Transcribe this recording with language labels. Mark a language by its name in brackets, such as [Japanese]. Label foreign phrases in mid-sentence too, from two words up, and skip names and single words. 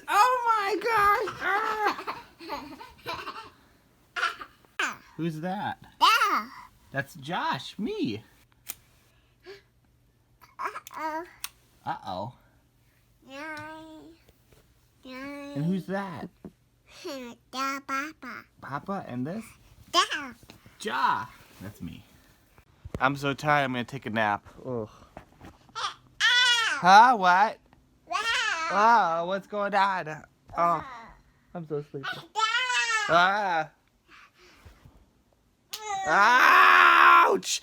[English] Oh my gosh! Who's that? yeah. That's Josh, me. Uh-oh. Uh-oh. Nine. And who's that? Da, Papa. Papa and this? Da. Ja. That's me. I'm so tired, I'm gonna take a nap. Ugh. Huh? What? Oh, what's going on? Oh, I'm so sleepy. Ah. Ouch!